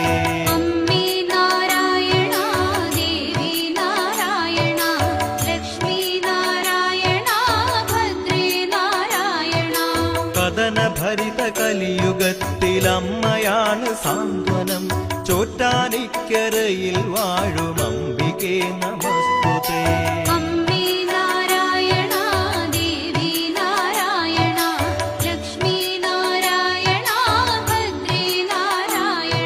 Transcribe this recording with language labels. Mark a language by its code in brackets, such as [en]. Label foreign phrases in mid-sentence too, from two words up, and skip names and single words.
[sa] अम्बे नारायणा देवी नारायणा लक्ष्मी नारायणा भद्रे नारायणा. [ml] കഥന ഭരിത കലിയുഗത്തിലമ്മയാണ് സാന്ത്വനം. ചോറ്റാനിക്കരയിൽ വാഴും അംബികേ നമസ്തുതേ. അമ്മേ നാരായണ ദേവി നാരായണ ലക്ഷ്മി നാരായണ ഭദ്രേ നാരായണ.